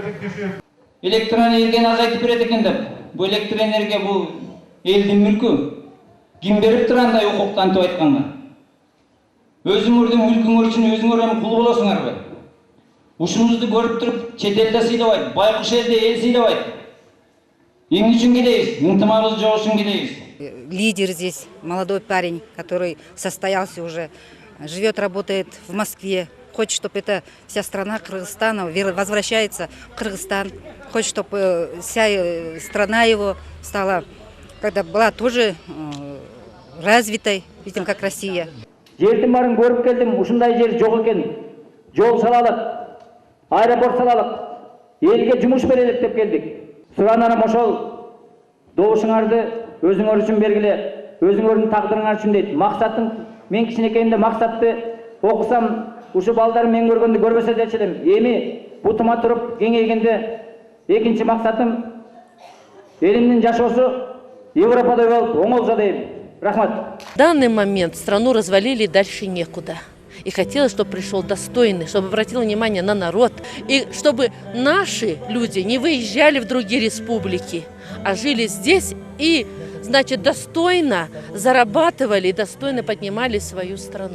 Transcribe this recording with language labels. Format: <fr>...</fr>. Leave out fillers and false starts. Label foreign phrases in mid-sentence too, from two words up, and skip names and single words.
<ky>Электр энергияны азайтып берет экен деп. Бул электр энергия бул элдин мүлкү. Ким берип тургандай укукту антип айтканга. Өзүңөрдүн мүлкүңөр үчүн өзүңөр эми кул болосуңарбы? Ушунузду көрүп туруп, чет элде сыйлабайт, байкуш элде эл сыйлабайт. Эмне үчүн келебиз? Ынтымагыбыз жок үчүн келебиз.</ky> <ru>Лидер здесь, молодой парень, который состоялся уже, живет, работает в Москве. Хочет, чтобы эта вся страна Кыргызстана возвращается в Кыргызстан. Хочет, чтобы вся страна его стала, когда была тоже развитой, видим, как Россия.</ru> <ky>Жердин барын көрүп келдим, ушундай жер жок экен. Жол салалык, аэропорт салалык, элге жумуш берелик деп келдик. Суранарым ошол добушуңарды өзүңөр үчүн бергиле, өзүңөрдүн тагдырыңар үчүн дейт. Максатым, мен кичинекейимде максатты окусам, ушу балдарым мен көргөндү көрбөсө дечи элем. Эми бутума туруп кеңейгенде экинчи максатым элимдин жашоосу Европадай болуп оңолсо дейм. Рахмат.</ky> <ru>В данный момент страну развалили, дальше некуда. И хотелось, чтобы пришел достойный, чтобы обратил внимание на народ, и чтобы наши люди не выезжали в другие республики, а жили здесь и, значит, достойно зарабатывали и достойно поднимали свою страну.</ru>